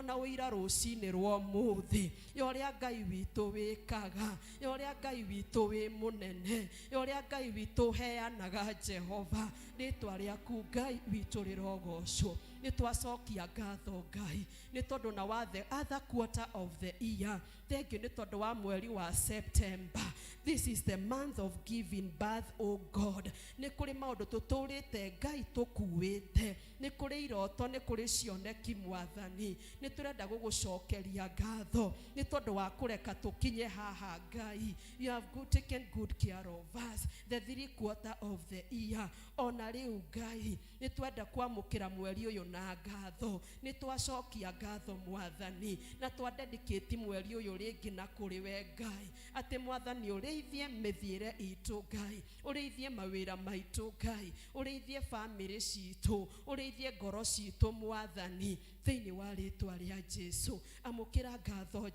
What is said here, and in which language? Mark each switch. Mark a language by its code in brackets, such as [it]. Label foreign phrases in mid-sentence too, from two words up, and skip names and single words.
[ki] na ũira rũcinĩ rwa ũmũthĩ ya ũrĩa Ngai witũ wĩkaga ya ũrĩa Ngai witũ wĩ mũnene ya ũrĩa Ngai witũ heanaga Jehova rĩtwa rĩaku Ngai witũ rĩrogocwo nĩ twacokia ngatho Ngai nĩ tondũ na wa [en] the other quarter of the year thank you [ki] nĩ tondũ wa mweri wa September [en] this is the month of giving birth oh God [ki] nĩ kũrĩ maũndũ tũtũrĩte Ngai tũkuĩte nĩ kũrĩ iroto nĩ kũrĩ cioneki mwathani nĩ tũrenda gũgũcokeria ngatho nĩ tondũ wa kũreka tũkinye haha Ngai [en] you have taken good care of us the 3 quarter of the year [ki] ona rĩu Ngai nĩ twenda kwamũkĩra mweri ũyũ na ngatho ni twacokia ngatho mwathani na twa dedicate mweri uyu ringi na kuri we Ngai ati mwathani ureithie mithiire itu Ngai ureithie mawira maitu Ngai ureithie family citu ureithie ngoro citu mwathani thiini wa ritwa ria Jesu amukira ngatho